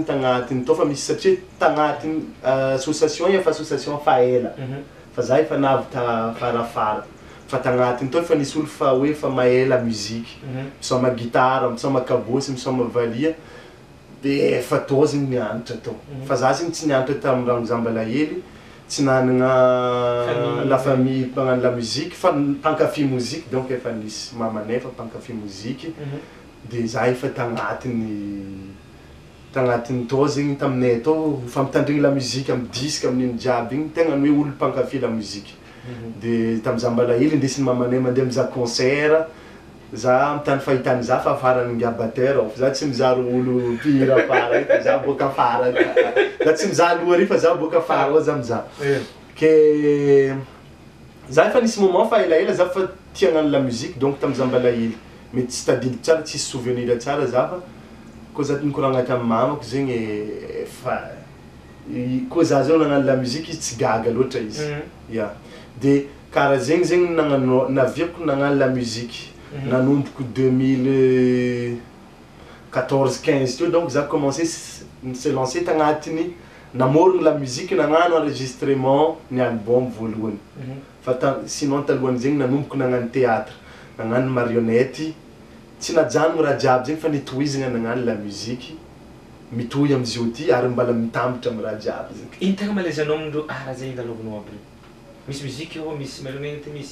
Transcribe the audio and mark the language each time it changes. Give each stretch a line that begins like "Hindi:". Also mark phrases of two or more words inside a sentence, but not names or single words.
Malagasy: tagnatiny tô fa misy satria tagnatiny association efa association Faela fa za efa navy farafara fa tagnatiny tô efa nisy olo fa hoe fa mahay
French: la musique
Malagasy: misoma guitare misoma kabosy misoma valia de efa tô zegny nianatra tô fa za zegny tsy nianatra tamin'ny Ranozambalahely tsy nanagna
French: la famille
Malagasy: mpagnano
French: la musique
Malagasy: fa mpankafy
French: musique donc
Malagasy: efa nisy mamanay fa mpankafy musique de za efa tagnatiny tô zegny taminay tô famitandrigny
French: la musique
Malagasy: amin'ny disque amin'iny jiaby igny tegna ny hoe olo mpankafy
French: la musique
Malagasy: de tamin'ny Zambalahely indesin'ny mamanay mandeha mizaha concert za mitany fahitany za fa farany ngiabateur za tsy mizaha olo mpihira afara za boka afara za tsy mizaha aloha ary fa za boka afara ao za mizaha ke za efa nisy moment fa elaela za fa tia hagnano
French: la musique donc
Malagasy: tamin'ny Zambalahely mety tsy tadidiko tsara tsisy souvenir tsara za fa koa za nikoragna tamin'ny mamako zegny fa koa za zao nagnano
French: la musique
Malagasy: izy tsy gaga loatra izy ya de karaha zegny zegny naviako nagnano
French: la musique
Malagasy: nanomboko 2014-15 teo donc za
French: commencé se lancer
Malagasy: tagnatiny namorogno
French: la musique
Malagasy: nagnano enregistrement ny album voalohany fa sinon talohany zegny nanomboko nagnano théâtre nagnano marionnette tsy najanogno raha jiaby zegny fa nitohizagna nagnano
French: la musique
Malagasy: mitohy am'zio ty ary mbala mitambatra amy raha jiaby zegny ino tegna malaise anao amindreo raha zegny lalaovinao aby regny misy musique io misy marionnette misy